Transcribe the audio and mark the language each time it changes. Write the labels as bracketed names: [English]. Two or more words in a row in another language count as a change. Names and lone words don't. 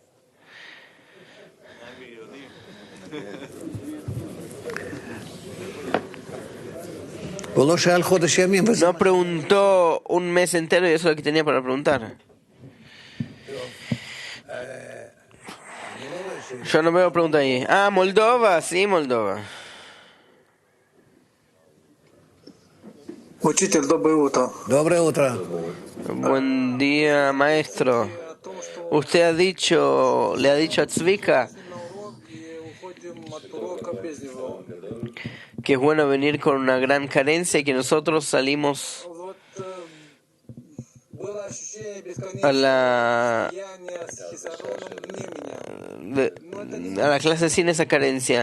[Spanish] No preguntó un mes entero y eso es lo que tenía para preguntar. Yo no veo pregunta ahí. Ah, Moldova, sí, Moldova. [Russian] Учитель, доброе утро. Доброе утро. [Spanish] Buen día, maestro. Usted le ha dicho a Tzvika que es bueno venir con una gran carencia y que nosotros salimos a la clase sin esa carencia.